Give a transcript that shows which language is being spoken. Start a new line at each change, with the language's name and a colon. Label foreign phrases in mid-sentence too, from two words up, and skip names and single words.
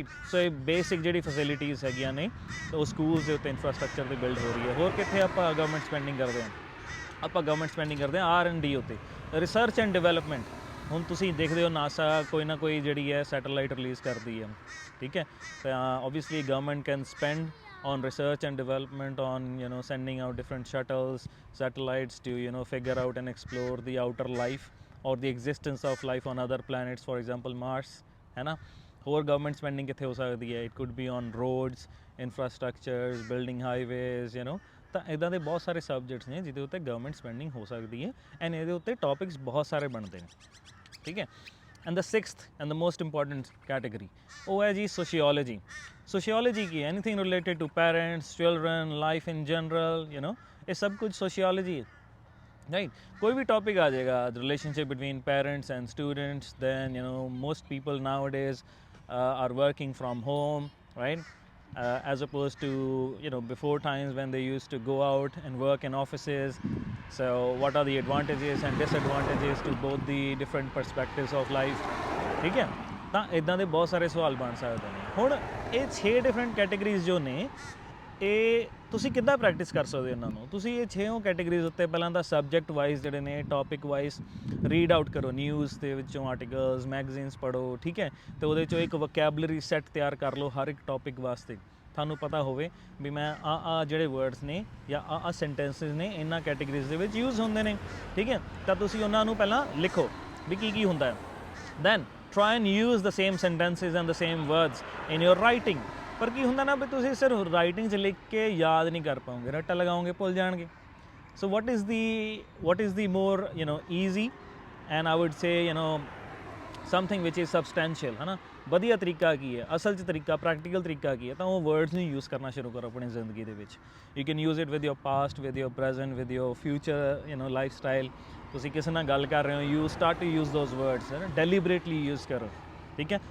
Punjabi: ਸੋ ਇਹ ਬੇਸਿਕ ਜਿਹੜੀ ਫੈਸਿਲਿਟੀਜ਼ ਹੈਗੀਆਂ ਨੇ ਉਹ
English: schools de
Punjabi: ਉੱਤੇ ਇਨਫਰਾਸਟਰਕਚਰ 'ਤੇ ਬਿਲਡ ਹੋ ਰਹੀ ਹੈ। ਹੋਰ ਕਿੱਥੇ ਆਪਾਂ
English: government spending
Punjabi: ਕਰਦੇ ਹਾਂ, ਆਪਾਂ
English: government spending
Punjabi: ਕਰਦੇ ਹਾਂ R&D ਉੱਤੇ,
English: research and development.
Punjabi: ਹੁਣ ਤੁਸੀਂ ਦੇਖਦੇ ਹੋ ਨਾਸਾ ਕੋਈ ਨਾ ਕੋਈ ਜਿਹੜੀ ਹੈ
English: satellite release
Punjabi: ਕਰਦੀ ਹੈ, ਠੀਕ ਹੈ।
English: ਤਾਂ obviously government can spend on research and development, on sending out different shuttles, satellites to figure out and explore the outer life or the existence of life on other planets, for example Mars,
Hindi: है ना।
Punjabi: ਹੋਰ
English: government spending
Punjabi: ਕਿੱਥੇ ਹੋ ਸਕਦੀ ਹੈ,
English: it could be on roads, infrastructures, building highways,
Punjabi: ਤਾਂ ਇੱਦਾਂ ਦੇ ਬਹੁਤ ਸਾਰੇ ਸਬਜੈਕਟਸ ਨੇ ਜਿਹਦੇ ਉੱਤੇ
English: government spending
Punjabi: ਹੋ ਸਕਦੀ ਹੈ, ਐਂਡ ਇਹਦੇ ਉੱਤੇ ਟੌਪਿਕਸ ਬਹੁਤ ਸਾਰੇ ਬਣਦੇ ਨੇ, ਠੀਕ ਹੈ।
English: and the 6th and the most important category ਉਹ ਹੈ ਜੀ ਸੋਸ਼ੀਓਲੋਜੀ।
Punjabi: ਸੋਸ਼ੀਓਲੋਜੀ ਕੀ ਹੈ,
English: anything related to parents, children, life in general,
Punjabi: ਇਹ ਸਭ ਕੁਝ ਸੋਸ਼ੀਓਲੋਜੀ ਹੈ, right?
Hindi: कोई भी टॉपिक आ जाएगा,
English: the relationship between parents and students, then most people nowadays are working from home, right? As opposed to before times when they used to go out and work in offices. So what are the advantages and disadvantages to both the different perspectives of life,
Hindi: ठीक है।
Punjabi: ਤਾਂ ਇੱਦਾਂ ਦੇ ਬਹੁਤ ਸਾਰੇ ਸਵਾਲ ਬਣ ਸਕਦੇ ਨੇ। ਹੁਣ ਇਹ 6
English: different categories
Punjabi: ਜੋ ਨੇ, ਇਹ ਤੁਸੀਂ ਕਿੱਦਾਂ ਪ੍ਰੈਕਟਿਸ ਕਰ ਸਕਦੇ ਹੋ ਇਹਨਾਂ ਨੂੰ। ਤੁਸੀਂ ਇਹ 6 ਕੈਟੇਗਰੀਜ਼ ਉੱਤੇ ਪਹਿਲਾਂ ਤਾਂ
English: subject wise
Punjabi: ਜਿਹੜੇ ਨੇ,
English: topic wise read out
Punjabi: ਕਰੋ, ਨਿਊਜ਼ ਦੇ ਵਿੱਚੋਂ
English: articles, magazines
Punjabi: ਪੜ੍ਹੋ, ਠੀਕ ਹੈ। ਅਤੇ ਉਹਦੇ 'ਚੋਂ ਇੱਕ
English: vocabulary set
Punjabi: ਤਿਆਰ ਕਰ ਲਓ ਹਰ ਇੱਕ ਟੌਪਿਕ ਵਾਸਤੇ। ਤੁਹਾਨੂੰ ਪਤਾ ਹੋਵੇ ਵੀ ਮੈਂ ਆ ਜਿਹੜੇ ਵਰਡਸ ਨੇ ਜਾਂ ਆ ਸੈਂਟੈਂਸਿਸ ਨੇ ਇਹਨਾਂ ਕੈਟੇਗਰੀਜ਼ ਦੇ ਵਿੱਚ ਯੂਜ਼ ਹੁੰਦੇ ਨੇ, ਠੀਕ ਹੈ। ਤਾਂ ਤੁਸੀਂ ਉਹਨਾਂ ਨੂੰ ਪਹਿਲਾਂ ਲਿਖੋ ਵੀ ਕੀ ਹੁੰਦਾ ਹੈ।
English: ਦੈਨ try and use the same sentences and the same words in your writing।
Punjabi: ਪਰ ਕੀ ਹੁੰਦਾ ਨਾ ਵੀ ਤੁਸੀਂ ਸਿਰਫ ਰਾਈਟਿੰਗ 'ਚ ਲਿਖ ਕੇ ਯਾਦ ਨਹੀਂ ਕਰ ਪਾਓਗੇ, ਰੱਟਾ ਲਗਾਓਗੇ, ਭੁੱਲ ਜਾਣਗੇ।
English: ਸੋ what is the more easy and I would say something which is substantial,
Punjabi: ਹੈ ਨਾ। ਵਧੀਆ ਤਰੀਕਾ ਕੀ ਹੈ, ਅਸਲ 'ਚ ਤਰੀਕਾ, ਪ੍ਰੈਕਟੀਕਲ ਤਰੀਕਾ ਕੀ ਹੈ, ਤਾਂ ਉਹ ਵਰਡਸ ਨੂੰ ਯੂਜ਼ ਕਰਨਾ ਸ਼ੁਰੂ ਕਰੋ ਆਪਣੀ ਜ਼ਿੰਦਗੀ ਦੇ ਵਿੱਚ।
English: you can use it with your past, with your present, with your future life style.
Punjabi: ਤੁਸੀਂ ਕਿਸੇ ਨਾਲ ਗੱਲ ਕਰ ਰਹੇ ਹੋ,
English: you start to use those words,
Punjabi: ਹੈ ਨਾ,
English: deliberately use
Punjabi: ਕਰੋ, ਠੀਕ ਹੈ।